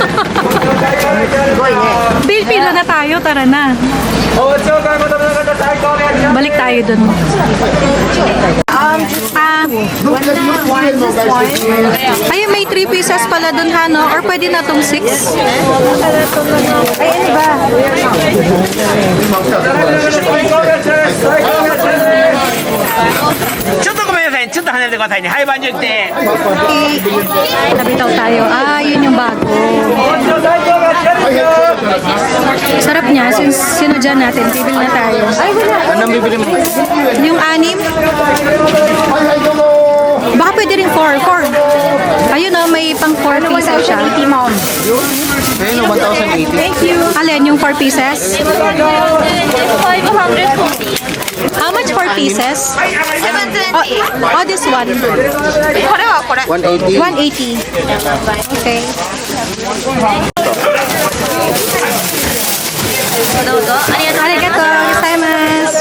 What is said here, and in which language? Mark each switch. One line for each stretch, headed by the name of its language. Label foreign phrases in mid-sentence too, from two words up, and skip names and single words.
Filipino: Bill, pila na tayo. Tara na. Balik tayo doon. Ayun, may 3 pieces pala doon, ha, no? Or pwede na tong 6? Ay, ano ba?
Japanese: ちょっとごめんなさい。ちょっと離れてくださいね。はい、バンジュって。
Filipino: Nabitaw tayo. Ah, yun yung bago. Sarap niya. Sinadya natin. Bibil na tayo. Anong bibili mo? Yung 6. Baka pwede rin 4. Ayun o, may pang 4 pieces siya. Ayun, 1,080. Alin, yung 4 pieces? 540
English: How much 4 pieces? 720 Oh, this one.
Japanese: これはこれ 180.
English: 180. Okay.
Japanese: どうぞありがとうありがとうございます.